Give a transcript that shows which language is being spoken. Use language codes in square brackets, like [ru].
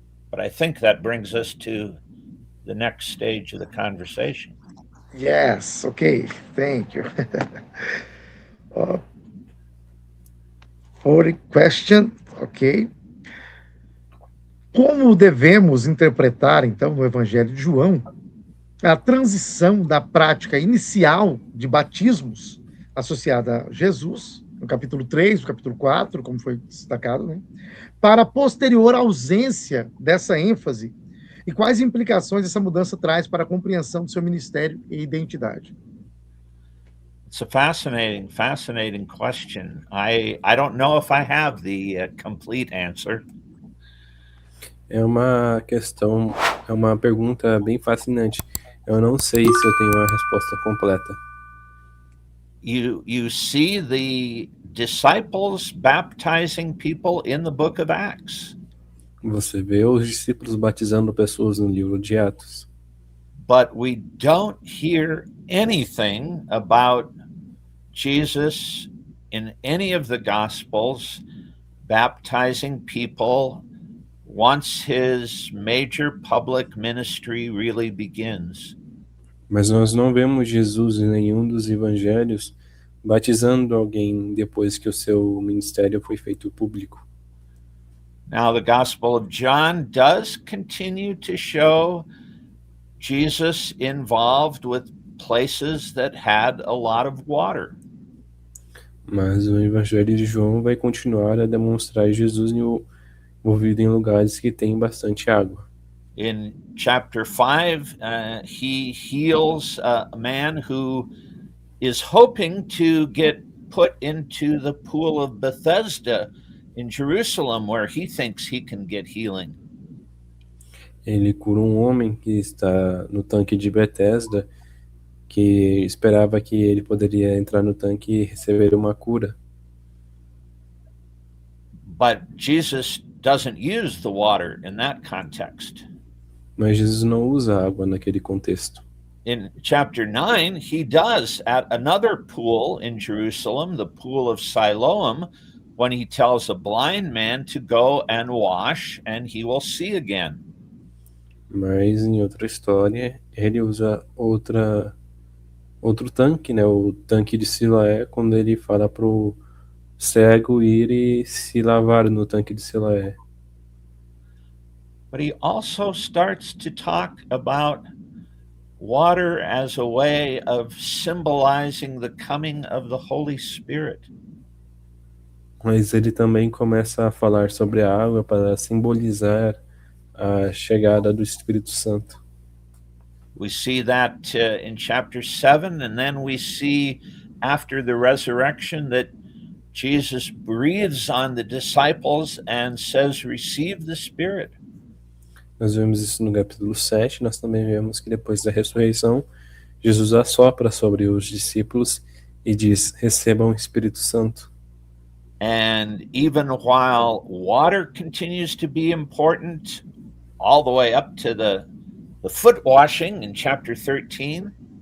[en] But I think that brings us to the next stage of the conversation. Yes, okay, thank you. For question, ok. [pt] Como devemos interpretar, então, no Evangelho de João, a transição da prática inicial de batismos associada a Jesus, no capítulo 3, no capítulo 4, como foi destacado, né, para a posterior ausência dessa ênfase e quais implicações essa mudança traz para a compreensão do seu ministério e identidade? [en] It's a fascinating question. I don't know if I have the complete answer. [pt] É uma questão, é uma pergunta bem fascinante. Eu não sei se eu tenho uma resposta completa. [en] You see the disciples baptizing people in the book of Acts, [pt] Você vê os discípulos batizando pessoas no livro de Atos, [en] but we don't hear anything about Jesus in any of the Gospels baptizing people once his major public ministry really begins. [pt] mas nós não vemos Jesus em nenhum dos evangelhos batizando alguém depois que o seu ministério foi feito público. [en] Now, the Gospel of John does continue to show Jesus involved with places that had a lot of water. [pt] Mas o evangelho de João vai continuar a demonstrar Jesus envolvido em lugares que têm bastante água. [en] In chapter 5, he heals a man who is hoping to get put into the pool of Bethesda in Jerusalem, where he thinks he can get healing. [pt] Ele cura um homem que está no tanque de Betesda, que esperava que ele poderia entrar no tanque e receber uma cura. [en] But Jesus doesn't use the water in that context. [pt] Mas Jesus não usa água naquele contexto. [en] In chapter 9, he does at another pool in Jerusalem, the pool of Siloam, when he tells a blind man to go and wash and he will see again. [pt] Mas em outra história, ele usa outro tanque, né? O tanque de Siloé, quando ele fala pro cego ir e se lavar no tanque de Siloé. [en] But he also starts to talk about water as a way of symbolizing the coming of the Holy Spirit. [pt] Mas ele também começa a falar sobre a água para simbolizar a chegada do Espírito Santo. [en] We see that in chapter 7, and then we see after the resurrection that Jesus breathes on the disciples and says, "Receive the Spirit." [pt] Nós vemos isso no capítulo 7, nós também vemos que depois da ressurreição, Jesus assopra sobre os discípulos e diz, recebam o Espírito Santo. [en] And even while water continues to be important, all the way up to the foot washing in chapter 13,